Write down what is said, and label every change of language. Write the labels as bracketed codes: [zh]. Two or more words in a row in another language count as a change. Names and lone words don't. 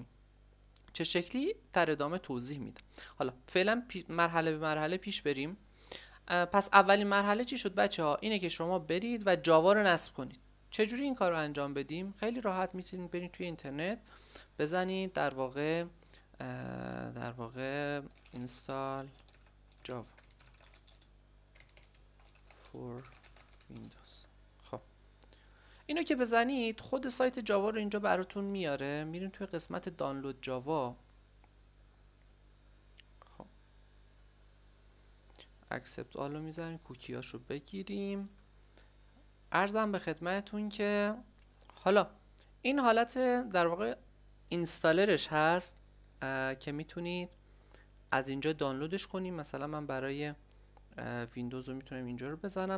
[fa] چه شکلی در ادامه توضیح میدم. حالا فعلا مرحله به مرحله پیش بریم. پس اولین مرحله چی شد بچه ها؟ اینه که شما برید و جاوا رو نصب کنید. چجوری این کار رو انجام بدیم؟ خیلی راحت میتونید برید توی اینترنت بزنید در واقع [en] install java for windows. [fa] خب اینو که بزنید خود سایت جاوا رو اینجا براتون میاره. میرین توی قسمت دانلود جاوا، خب [en] accept all [fa] رو میزنیم، کوکیاش رو بگیریم. عرضم به خدمتتون که حالا این حالت در واقع اینستالرش هست که میتونید از اینجا دانلودش کنیم. مثلا من برای ویندوز رو میتونم اینجا رو بزنم.